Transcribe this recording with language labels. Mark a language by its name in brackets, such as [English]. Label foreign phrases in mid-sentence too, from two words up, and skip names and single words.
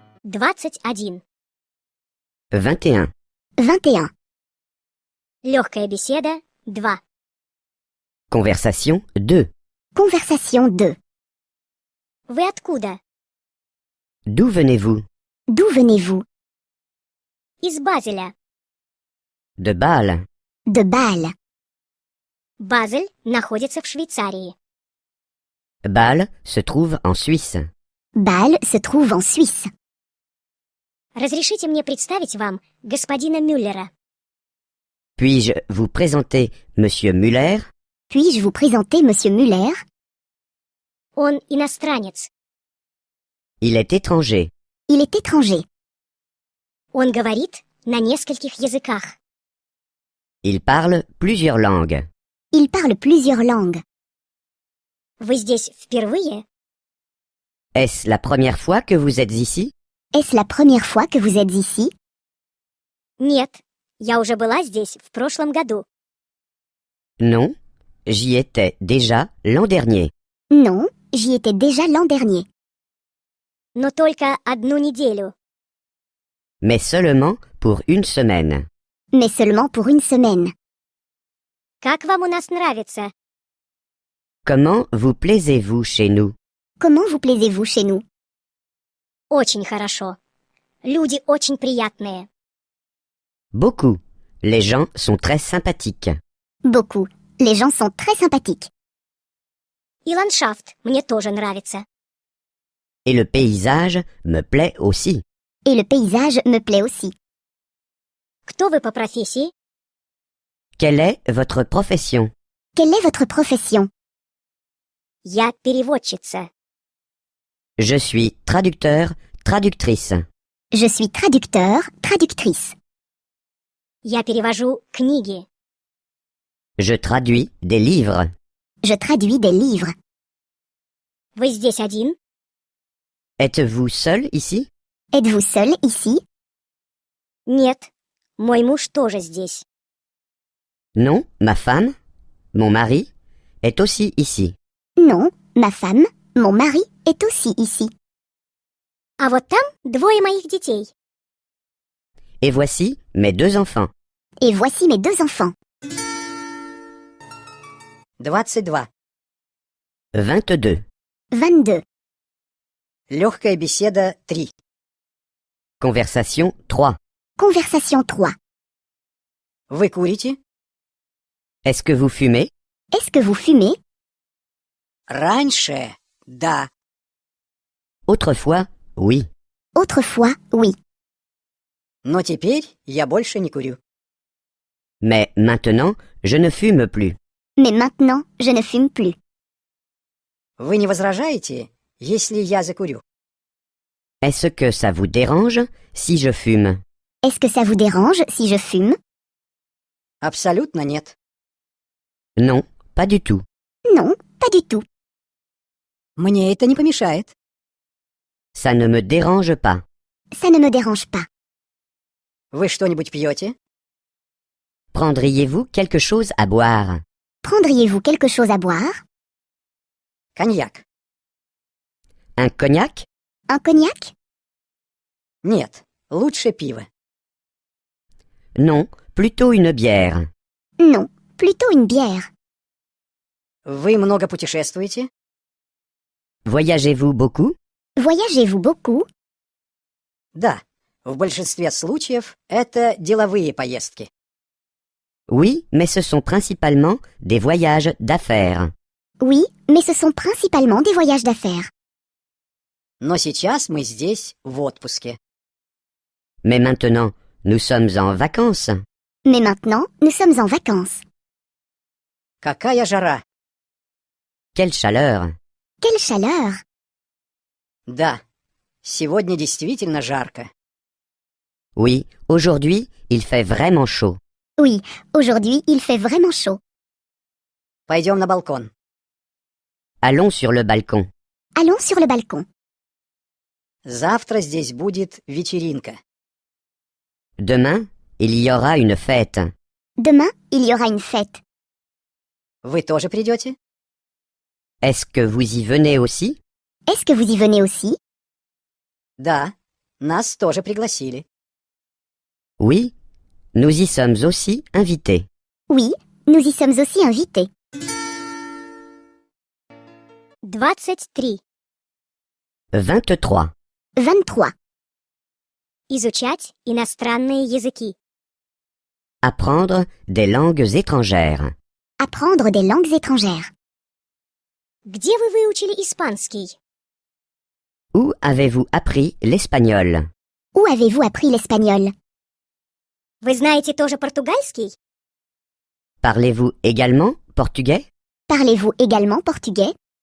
[Russian] 21. [French] 21. 21. [Russian] Легкая беседа 2. [French] Conversation 2. Conversation 2. [Russian] Вы откуда? [French] D'où venez-vous? D'où venez-vous? [Russian] Из Базеля. [French] De Bâle. De Bâle. [Russian] Базель находится в Швейцарии. [French] Bâle se trouve en Suisse. Bâle se trouve en Suisse. [Russian] Разрешите мне представить вам господина Мюллера. [French] Puis-je vous présenter Monsieur Müller? Puis-je vous présenter Monsieur Müller? [Russian] Он иностранец. [French] Il est étranger. Il est étranger. [Russian] Он говорит на нескольких языках. [French] Il parle plusieurs langues. Il parle plusieurs langues. [Russian] Вы здесь впервые? [French] Est-ce la première fois que vous êtes ici? Est-ce la première fois que vous êtes ici? [Russian] Нет, я уже была здесь в прошлом году. [French] Non, j'y étais déjà l'an dernier. Non, j'y étais déjà l'an dernier. [Russian] Но только одну неделю. [French] Mais seulement pour une semaine. Mais seulement pour une semaine. [Russian] Как вам у нас нравится? [French] Comment vous plaisez-vous chez nous? Comment vous plaisez-vous chez nous? [Russian] Очень хорошо. Люди очень приятные. [French] Beaucoup. Les gens sont très sympathiques. Beaucoup. Les gens sont très sympathiques. [Russian] И ландшафт мне тоже нравится. [French] Et le paysage me plaît aussi. Et le paysage me plaît aussi. [Russian] Кто вы по профессии? [French] Quelle est votre profession? Quelle est votre profession? [Russian] Я переводчица. [French] Je suis traducteur, traductrice. Je suis traducteur, traductrice. [Russian] Я перевожу книги. [French] Je traduis des livres. Je traduis des livres. [Russian] Вы здесь один? [French] Êtes-vous seul ici? Êtes-vous seul ici? [Russian] Нет, мой муж тоже здесь. [French] Non, ma femme, mon mari, est aussi ici. Non, ma femme, mon mari est aussi ici. [Russian] А вот там двое моих детей. [French] Et voici mes deux enfants. Et voici mes deux enfants. [Russian] 22. [French] 22. 22. [Russian] Легкая беседа 3. [French] Conversation 3. Conversation 3. [Russian] Вы курите? [French] Est-ce que vous fumez? Est-ce que vous fumez? [Russian] Раньше, да. [French] Autrefois, oui. Autrefois, oui. [Russian] Но теперь я больше не курю. [French] Mais maintenant, je ne fume plus. Mais maintenant, je ne fume plus. [Russian] Вы не возражаете, если я закурю? [French] Est-ce que ça vous dérange si je fume? Est-ce que ça vous dérange si je fume? [Russian] Абсолютно нет. [French] Non, pas du tout. Non, pas du tout. [Russian] Мне это не помешает. [French] Ça ne me dérange pas. Ça ne me dérange pas. [Russian] Вы что-нибудь пьете? [French] Prendriez-vous quelque chose à boire? Prendriez-vous quelque chose à boire? [Russian] Коньяк? [French] Un cognac? Un cognac? [Russian] Нет, лучше пиво. [French] Non, plutôt une bière. Non, plutôt une bière. [Russian] Вы много путешествуете? [French] Voyagez-vous beaucoup? Voyagez-vous beaucoup? [Russian] Да, в большинстве случаев это деловые поездки. [French] Oui, mais ce sont principalement des voyages d'affaires. Oui, mais ce sont principalement des voyages d'affaires. [Russian] Но сейчас мы здесь в отпуске. [French] Mais maintenant, nous sommes en vacances. Mais maintenant, nous sommes en vacances. [Russian] Какая жара! [French] Quelle chaleur! Quelle chaleur! [Russian] Да, сегодня действительно жарко. [French] Oui, aujourd'hui, il fait vraiment chaud. Oui, aujourd'hui, il fait vraiment chaud. [Russian] Пойдем на балкон. [French] Allons sur le balcon. Allons sur le balcon. [Russian] Завтра здесь будет вечеринка. [French] Demain, il y aura une fête. Demain, il y aura une fête. [Russian] Вы тоже придете? [French] Est-ce que vous y venez aussi? Est-ce que vous y venez aussi? [Russian] Да, Нас тоже пригласили. [French] Oui, nous y sommes aussi invités. Oui, nous y sommes aussi invités. [Russian] 23. [French] 23. 23. [Russian] Изучать иностранные языки. [French] Apprendre des langues étrangères. Apprendre des langues étrangères. [Russian] Где вы выучили испанский? [French] Où avez-vous appris l'espagnol? Où avez-vous appris l'espagnol? [Russian] Вы знаете тоже португальский? [French] Parlez-vous également portugais? Parlez-vous également portugais?